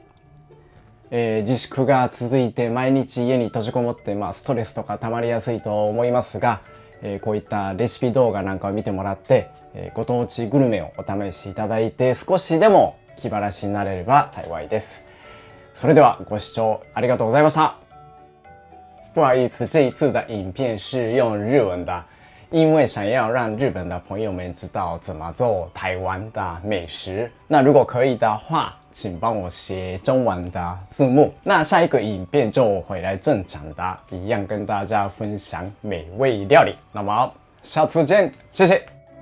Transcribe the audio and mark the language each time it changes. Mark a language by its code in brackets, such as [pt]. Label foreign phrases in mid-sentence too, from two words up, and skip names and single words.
[ja] 自粛が続いて毎日家に閉じこもって、ストレスとか溜まりやすいと思いますが、こういったレシピ動画なんかを見てもらって、ご当地グルメをお試しいただいて少しでも気晴らしになれれば幸いです。それではご視聴ありがとうございました。 [zh] 不好意思，这一次的影片是用日文的，因为想要让日本的朋友们知道怎么做台湾的美食。那如果可以的话，请帮我写中文的字幕。那下一个影片就回来正常的，一样跟大家分享美味料理。那么下次见，谢谢。